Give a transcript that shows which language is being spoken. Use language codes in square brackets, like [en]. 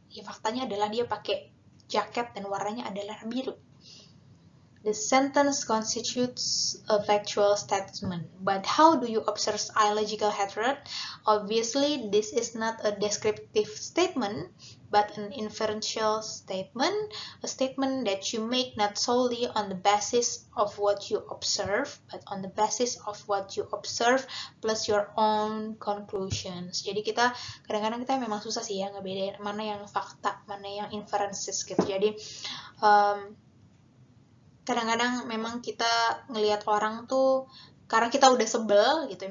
[id] Ya, faktanya adalah dia pakai jaket dan warnanya adalah biru. [en] The sentence constitutes a factual statement, but how do you observe illogical hatred? Obviously, this is not a descriptive statement, but an inferential statement, a statement that you make not solely on the basis of what you observe, but on the basis of what you observe plus your own conclusions. [id] Jadi kita kadang-kadang kita memang susah sih ya ngebedain mana yang fakta, mana yang inferences gitu. Jadi kadang-kadang memang kita ngelihat orang tuh karena kita udah sebel gitu.